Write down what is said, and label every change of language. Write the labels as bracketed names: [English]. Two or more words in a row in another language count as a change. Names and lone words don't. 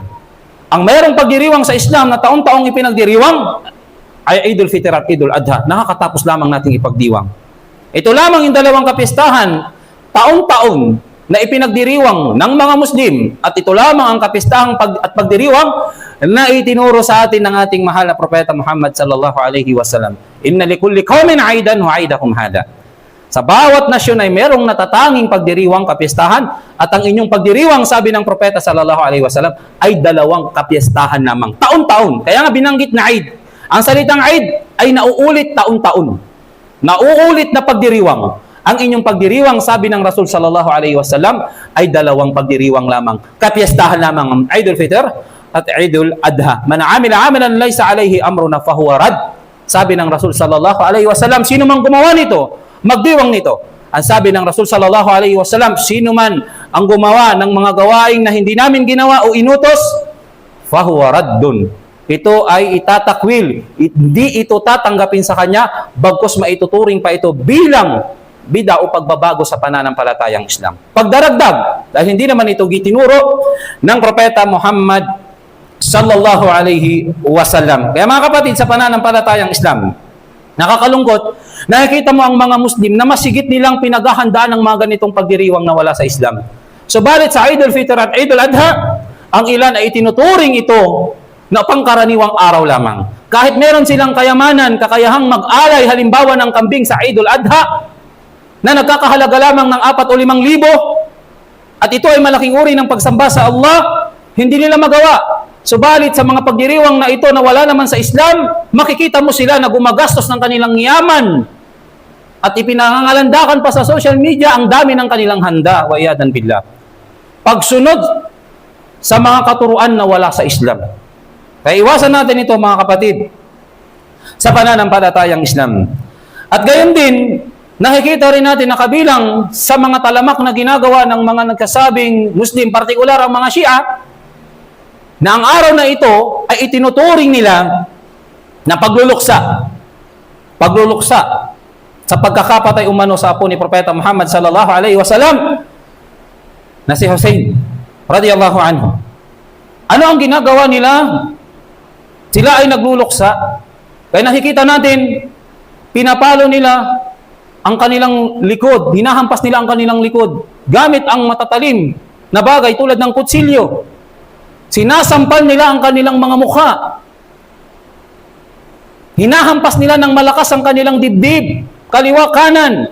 [Filipino] Ang mayroong pagdiriwang sa Islam na taon-taong ipinagdiriwang ay Idul Fitr at Idul Adha. Nakakatapos lamang nating ipagdiwang. Ito lamang yung dalawang kapistahan taon-taon na ipinagdiriwang ng mga Muslim at ito lamang ang kapistahang at pagdiriwang na itinuro sa atin ng ating mahal na propeta Muhammad [Arabic] صلى الله عليه وسلم. إن لكل قوم عيدا وعيدكم هذا. [Filipino] Sa bawat nasyon ay merong natatanging pagdiriwang kapistahan at ang inyong pagdiriwang, sabi ng propeta [Arabic] صلى الله عليه وسلم, [Filipino] ay dalawang kapistahan lamang taon-taon. Kaya nga binanggit na Eid. Ang salitang Eid ay nauulit taon-taon. Nauulit na pagdiriwang. Ang inyong pagdiriwang, sabi ng Rasul [Arabic] صلى الله عليه وسلم, [Filipino] ay dalawang pagdiriwang lamang. Kapiyastahan lamang ang Idul Fitr at Idul Adha. [Arabic] من عمل عملا ليس عليه أمرنا فهو رد. [Filipino] Sabi ng Rasul [Arabic] صلى الله عليه وسلم, [Filipino] sino man gumawa nito, magdiwang nito. Ang sabi ng Rasul [Arabic] صلى الله عليه وسلم, [Filipino] sino man ang gumawa ng mga gawaing na hindi namin ginawa o inutos, [Arabic] فهو رد. [Filipino] Ito ay itatakwil. Hindi ito tatanggapin sa kanya, bagkus maituturing pa ito bilang bida o pagbabago sa pananampalatayang Islam. Pagdaragdag, dahil hindi naman ito gitinuro ng propeta Muhammad [Arabic] صلى الله عليه وسلم. [Filipino] Kaya mga kapatid, sa pananampalatayang Islam, nakakalungkot, nakikita mo ang mga Muslim na masigit nilang pinaghahandaan ng mga ganitong pagdiriwang na wala sa Islam. Subalit sa Idul Fitr at Idul Adha, ang ilan ay itinuturing ito na pangkaraniwang araw lamang. Kahit meron silang kayamanan, kakayahang mag-alay halimbawa ng kambing sa Idul Adha, na nagkakahalaga lamang ng 4 o 5,000 at ito ay malaking uri ng pagsamba sa Allah, hindi nila magawa. Subalit sa mga pagdiriwang na ito na wala naman sa Islam, makikita mo sila na gumagastos ng kanilang yaman at ipinangangalandakan pa sa [English] social media [Filipino] ang dami ng kanilang handa, [Arabic] والعياذ بالله. [Filipino] Pagsunod sa mga katuruan na wala sa Islam. Kaya iwasan natin ito mga kapatid sa pananampalatayang Islam. At gayon din, nakikita rin natin na kabilang sa mga talamak na ginagawa ng mga nagkasabing Muslim, partikular ang mga Shia, na ang araw na ito ay itinuturing nila na pagluluksa. Pagluluksa sa pagkakapatay umano sa apo ni Propeta Muhammad [Arabic] صلى الله عليه وسلم [Filipino] na si Hussein [Arabic] رضي الله عنه. [Filipino] Ano ang ginagawa nila? Sila ay nagluluksa. Kaya nakikita natin, pinapalo nila ang kanilang likod, hinahampas nila ang kanilang likod, gamit ang matatalim na bagay tulad ng kutsilyo. Sinasampal nila ang kanilang mga mukha. Hinahampas nila ng malakas ang kanilang dibdib, kaliwa kanan.